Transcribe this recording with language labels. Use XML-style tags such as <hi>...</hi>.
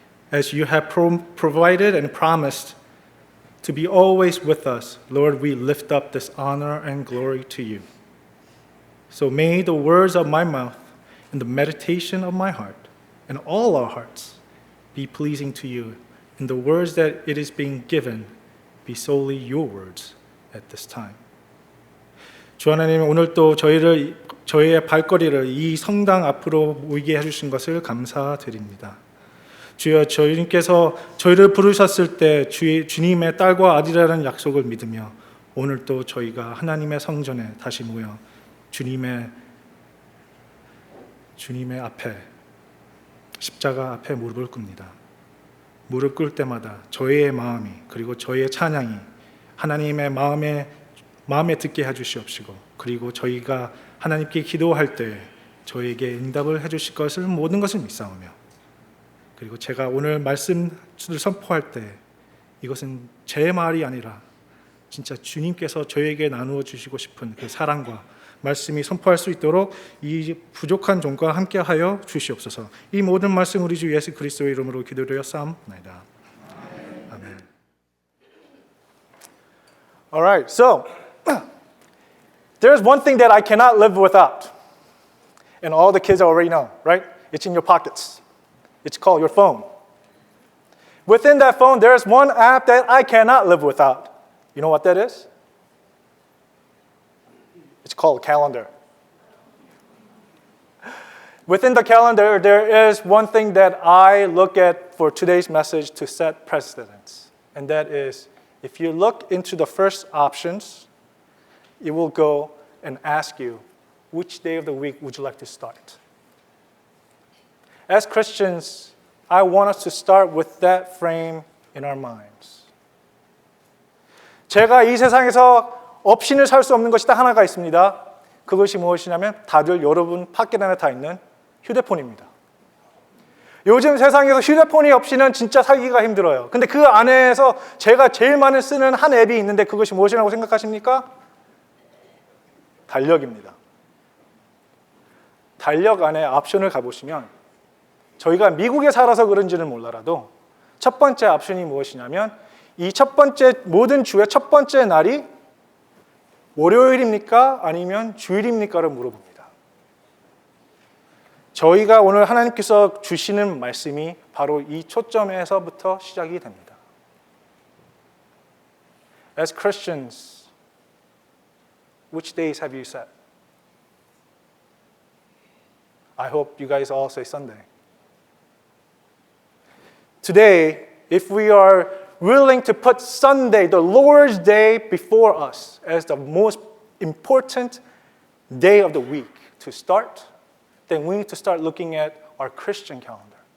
<en>As you have provided and promised to be always with us, Lord, we lift up this honor and glory to you. So may the words of my mouth and the meditation of my heart and all our hearts be pleasing to you, and the words that it is being given be solely your words at this time.</en> <ko>주 하나님, 오늘도 저희의 발걸이를 이 성당 앞으로 모이게 해주신 것을 감사드립니다. 주여, 저희님께서 저희를 부르셨을 때 주님의 딸과 아들이라는 약속을 믿으며 오늘도 저희가 하나님의 성전에 다시 모여 주님의 앞에, 십자가 앞에 무릎을 꿇습니다. 무릎 꿇을 때마다 저희의 마음이, 그리고 저희의 찬양이 하나님의 마음에 듣게 해주시옵시고, 그리고 저희가 하나님께 기도할 때 저에게 응답을 해주실 것을 모든 것을 믿사오며, 그리고 제가 오늘 말씀을 선포할 때 이것은 제 말이 아니라 진짜 주님께서 저에게 나누어 주시고 싶은 그 사랑과 말씀이 선포할 수 있도록 이 부족한 종과 함께하여 주시옵소서. 이 모든 말씀 우리 주 예수 그리스도의 이름으로 기도드렸사옵나이다. 아멘.</ko> <en>All right, so there's one thing that I cannot live without. And all the kids already know, right? It's in your pockets. It's called your phone. Within that phone, there's one app that I cannot live without. You know what that is? It's called calendar. Within the calendar, there is one thing that I look at for today's message to set precedence. And that is, if you look into the first options, it will go and ask you, which day of the week would you like to start? As Christians, I want us to start with that frame in our minds.</en> <ko>제가 이 세상에서 없이는 살 수 없는 것이 딱 하나가 있습니다. 그것이 무엇이냐면 다들 여러분 파켓 안에 다 있는 휴대폰입니다. 요즘 세상에서 휴대폰이 없이는 진짜 살기가 힘들어요. 근데 그 안에서 제가 제일 많이 쓰는 한 앱이 있는데 그것이 무엇이라고 생각하십니까? 달력입니다. 달력 안에 옵션을 가보시면 저희가 미국에 살아서 그런지는 몰라도 첫 번째 옵션이 무엇이냐면 이 첫 번째 모든 주의 첫 번째 날이 월요일입니까? 아니면 주일입니까?를 물어봅니다. 저희가 오늘 하나님께서 주시는 말씀이 바로 이 초점에서부터 시작이 됩니다.</ko> <en>As Christians, which days have you set? I hope you guys all say Sunday. Today, if we are willing to put Sunday, the Lord's Day, before us as the most important day of the week to start, then we need to start looking at our Christian calendar.</en>